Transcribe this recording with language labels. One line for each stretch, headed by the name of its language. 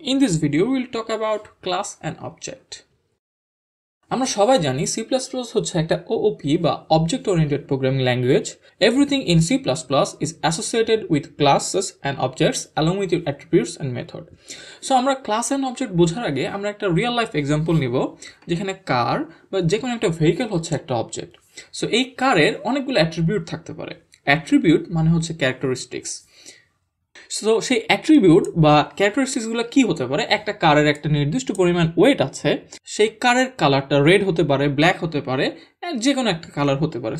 English: In this video we will talk about class and object.
Bangla: আমরা সবাই জানি C++ হচ্ছে একটা OOP বা Object Oriented Programming Language.
English: Everything in C++ is associated with classes and objects along with your attributes and method.
Bangla: So আমরা
English: class and object
Bangla: বোঝার আগে আমরা একটা
English: real life example
Bangla: নিব যেখানে কার বা যে কোনো একটা vehicle হচ্ছে একটা object. So এই কারের অনেকগুলো attribute থাকতে পারে. Attribute মানে হচ্ছে characteristics. সো সেই অ্যাট্রিবিউট বা ক্যারেক্টারিস্টিক্সগুলো কি হতে পারে? একটা কারের একটা নির্দিষ্ট পরিমাণ ওয়েট আছে, সেই কারের কালারটা রেড হতে পারে, ব্ল্যাক হতে পারে, যে কোনো একটা কালার হতে পারে।